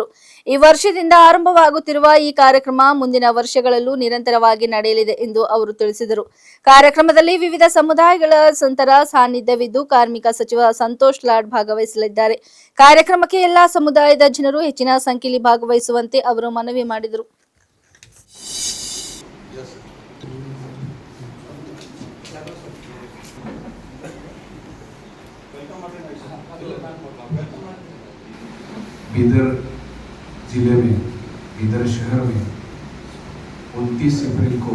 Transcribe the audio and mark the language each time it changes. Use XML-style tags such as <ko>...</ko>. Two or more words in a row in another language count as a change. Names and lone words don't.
<kn>ಈ ವರ್ಷದಿಂದ ಆರಂಭವಾಗುತ್ತಿರುವ ಈ ಕಾರ್ಯಕ್ರಮ ಮುಂದಿನ ವರ್ಷಗಳಲ್ಲೂ ನಿರಂತರವಾಗಿ ನಡೆಯಲಿದೆ ಎಂದು ಅವರು ತಿಳಿಸಿದರು. ಕಾರ್ಯಕ್ರಮದಲ್ಲಿ ವಿವಿಧ ಸಮುದಾಯಗಳ ಸಂತರ ಸಾನ್ನಿಧ್ಯವಿದ್ದು ಕಾರ್ಮಿಕ ಸಚಿವ ಸಂತೋಷ್ ಲಾಡ್ ಭಾಗವಹಿಸಲಿದ್ದಾರೆ. ಕಾರ್ಯಕ್ರಮಕ್ಕೆ ಎಲ್ಲಾ ಸಮುದಾಯದ ಜನರು ಹೆಚ್ಚಿನ ಸಂಖ್ಯೆಯಲ್ಲಿ ಭಾಗವಹಿಸುವಂತೆ ಅವರು ಮನವಿ ಮಾಡಿದರು.</kn> <hi>बीदर जिले में बीदर शहर में 29 अप्रैल को</hi>